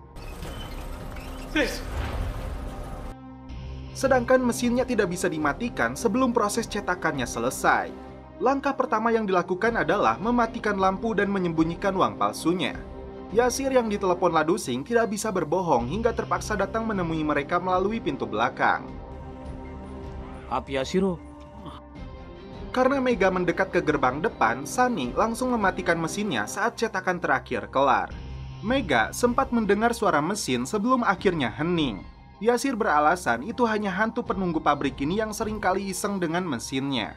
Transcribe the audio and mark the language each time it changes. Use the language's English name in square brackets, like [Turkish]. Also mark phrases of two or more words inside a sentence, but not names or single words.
[Indonesian] Sedangkan mesinnya tidak bisa dimatikan sebelum proses cetakannya selesai. Langkah pertama yang dilakukan adalah mematikan lampu dan menyembunyikan uang palsunya. Yasir yang ditelepon Ladusing tidak bisa berbohong hingga terpaksa datang menemui mereka melalui pintu belakang. [Hindi] आप यासिर हो? [Indonesian] Karena Mega mendekat ke gerbang depan, Sunny langsung mematikan mesinnya saat cetakan terakhir kelar. Mega sempat mendengar suara mesin sebelum akhirnya hening. Yasir beralasan itu hanya hantu penunggu pabrik ini yang sering kali iseng dengan mesinnya.